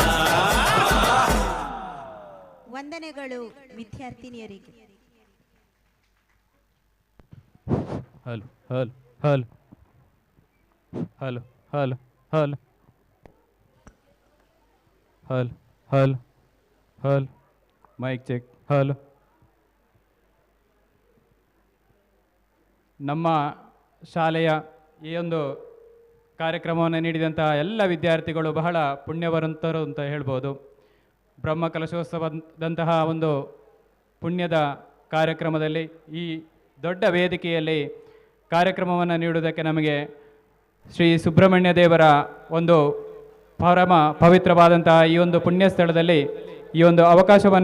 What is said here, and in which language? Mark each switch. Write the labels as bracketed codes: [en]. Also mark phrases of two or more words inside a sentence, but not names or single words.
[kn] ವಂದನೆಗಳು ವಿದ್ಯಾರ್ಥಿನಿಯರಿಗೆ. [en] hello hello hello hello hello hello hello hello hello mic check hello. [kn] ನಮ್ಮ ಶಾಲೆಯ ಈ ಒಂದು ಕಾರ್ಯಕ್ರಮವನ್ನು ನೀಡಿದಂತಹ ಎಲ್ಲ ವಿದ್ಯಾರ್ಥಿಗಳು ಬಹಳ ಪುಣ್ಯವಂತರು ಅಂತ ಹೇಳ್ಬೋದು. ಬ್ರಹ್ಮಕಲಶೋತ್ಸವದಂತಹ ಒಂದು ಪುಣ್ಯದ ಕಾರ್ಯಕ್ರಮದಲ್ಲಿ ಈ ದೊಡ್ಡ ವೇದಿಕೆಯಲ್ಲಿ ಕಾರ್ಯಕ್ರಮವನ್ನು ನೀಡುವುದಕ್ಕೆ ನಮಗೆ ಶ್ರೀ ಸುಬ್ರಹ್ಮಣ್ಯ ದೇವರ ಒಂದು ಪರಮ ಪವಿತ್ರವಾದಂತಹ ಈ ಒಂದು ಪುಣ್ಯ ಸ್ಥಳದಲ್ಲಿ ಈ ಒಂದು ಅವಕಾಶವನ್ನು